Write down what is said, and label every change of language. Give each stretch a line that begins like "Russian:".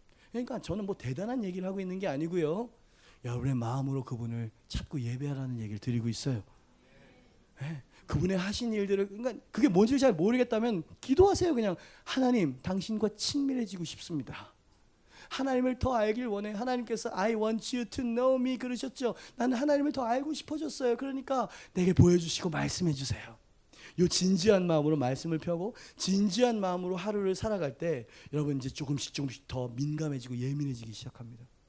Korean: 그러니까 저는 뭐 대단한 얘기를 하고 있는 게 아니고요. 여러분의 마음으로 그분을 찾고 예배하라는 얘기를 드리고 있어요. 네. 그분의 하신 일들을 그러니까 그게 뭔지 잘 모르겠다면 기도하세요. 그냥 하나님 당신과 친밀해지고 싶습니다. 하나님을 더 알길 원해. 하나님께서
English: I want you to know me
Korean: 그러셨죠. 나는 하나님을 더 알고 싶어졌어요. 그러니까 내게 보여주시고 말씀해 주세요. 이 진지한 마음으로 말씀을 펴고 진지한 마음으로 하루를 살아갈 때 여러분 이제 조금씩 더 민감해지고 예민해지기 시작합니다.